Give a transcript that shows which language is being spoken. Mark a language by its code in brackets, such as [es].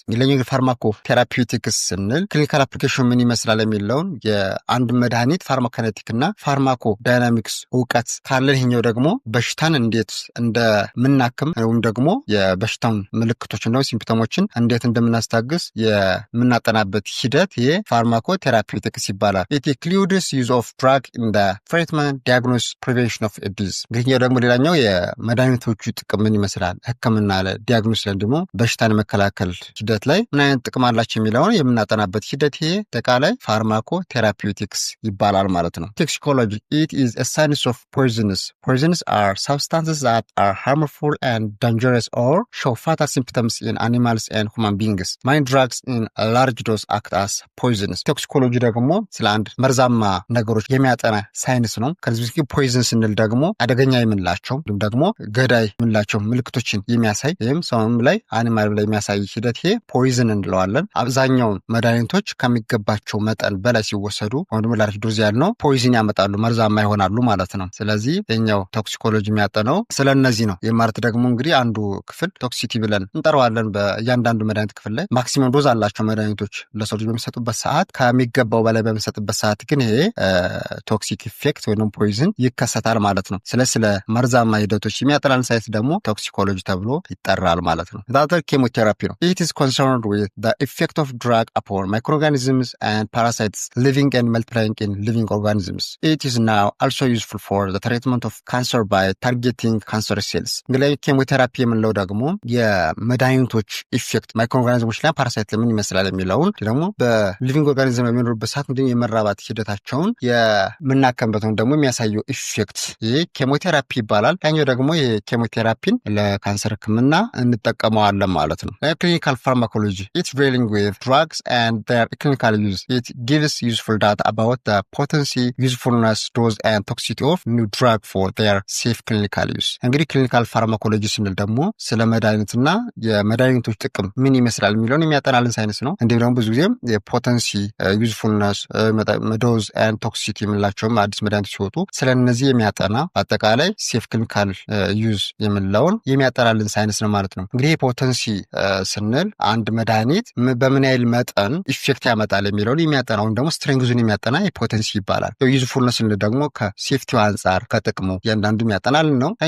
[am] ይለኛው ፋርማኮቴራፒውቲክስ ስንል ክሊኒካል አፕሊኬሽን ምን ይመስላል የሚለውን የአንድ መድኃኒት ፋርማኮኪኔቲክ እና ፋርማኮዳይናሚክስ እውቀት ካለን ይሄኛው ደግሞ በሽታን እንዴት እንደምናክም ወይም ደግሞ የበሽታውን ምልክቶች እና ሲምፕተሞችን እንዴት እንደምናስታግስ የምናጠናበት ሂደት ይሄ ፋርማኮቴራፒውቲክስ ይባላል። [en] it includes use of drug in the treatment, diagnosis, prevention of a disease. [am] ይሄኛው ደግሞ ሌላኛው የመድኃኒቶቹ ጥቅም ምን ይመስላል ህክምና ላይ ዲያግኖስ ላይ ደግሞ በሽታን መከላከል ሂደት ላይ ምን አይነት ጥቅም አላቸው የሚለውን የምናጠናበት ሂደት ይሄ አጠቃላይ ፋርማኮቴራፒውቲክስ ይባላል ማለት ነው። ቶክሲኮሎጂ [en] it is a science of poisons. Poisons are substances that are harmful and dangerous or show fatal symptoms in animals and human beings. Many drugs in a large dose act as poisons. [am] ቶክሲኮሎጂ ደግሞ ስለ አንድ መርዛማ ነገሮች የሚያጠና ሳይንስ ነው። ከዚህ በፊት ፖይዝን ስንል ደግሞ አደገኛ የምንላቸው እንዲሁም ደግሞ ገዳይ የምንላቸው ምልክቶችን የሚያሳይ ወይም ሰውም ላይ አኒማል ላይ የሚያሳይ ሂደት ይሄ ፖይዝን እንለዋለን። አብዛኛውን መድኃኒቶች ከሚገባቸው መጠን በላይ ሲወሰዱ ወይም ደግሞ ላርጅ ዶዝ ያልነው ፖይዝን ያመጣሉ፣ መርዛማ ይሆናሉ ማለት ነው። ስለዚህ የኛው ቶክሲኮሎጂ የሚያጠነው ስለነዚህ ነው። የማለት ደግሞ እንግዲህ አንዱ ክፍል ቶክሲቲ ብለን እንጠራዋለን። በእያንዳንዱ መድኃኒት ክፍል ላይ ማክሲመም ዶዝ አላቸው መድኃኒቶች ለሰው ልጅ በሚሰጡበት ሰዓት፣ ከሚገባው በላይ በሚሰጡበት ሰዓት ግን ይሄ ቶክሲክ ኢፌክት ወይም ፖይዝን ይከሰታል ማለት ነው። ስለ መርዛማ ሂደቶች የሚያጠናን ሳይንስ ደግሞ ቶክሲኮሎጂ ተብሎ ይጠራል ማለት ነው። ዛተር ኬሞቴራፒ ነው። [en] it is concerned with the effect of drug upon microorganisms and parasites living and multiplying in living organisms. It is now also useful for the treatment of cancer by targeting cancer cells. [am] እንግዲህ ኬሞቴራፒ የምንለው ደግሞ የመድኃኒቶች ኢፌክት ማይክሮኦርጋኒዝሞች ላይ ፓራሳይት ለምን ይመስላል የሚለውን ደግሞ በሊቪንግ ኦርጋኒዝም የሚኖርበት ሰዓት እንግዲህ የመራባት ሂደታቸውን የምናከምበት ወይም ደግሞ የሚያሳየው ኢፌክት ይህ ኬሞቴራፒ ይባላል። ያኛው ደግሞ የኬሞቴራፒን ለካንሰር ህክምና እንጠቀመዋለን ማለት ነው። ክሊኒካል ፋርማኮሎጂ [en] it's dealing with drugs and their clinical use. It gives useful data about the potency, usefulness, dose and toxicity of new drug for their safe clinical use. [am] እንግዲህ ክሊኒካል ፋርማኮሎጂ ስንል ደግሞ ስለ መድኃኒትና የመድኃኒቶች ጥቅም ምን ይመስላል የሚለውን የሚያጠናልን ሳይንስ ነው። እንዲሁም ደግሞ ብዙ ጊዜም የፖተንሲ፣ ዩዝፉልነስ፣ ዶዝ ኤንድ ቶክሲሲቲ የምንላቸውም አዲስ መድኃኒቶች ሲወጡ ስለነዚህ የሚያጠና አጠቃላይ ሴፍ ክሊኒካል ዩዝ የምንለውን የሚያጠናልን ሳይንስ ነው ማለት ነው። እንግዲህ ፖተንሲ ስንል አንድ መድኃኒት በምን ያህል መጠን ኢፌክት ያመጣል የሚለውን የሚያጠናውን ደግሞ ስትሬንግዙን የሚያጠና የፖተንሲ ይባላል። ዩዝፉልነስ ስንል ደግሞ ከሴፍቲው አንጻር ከጥቅሙ እያንዳንዱ የሚያጠናልን ነው።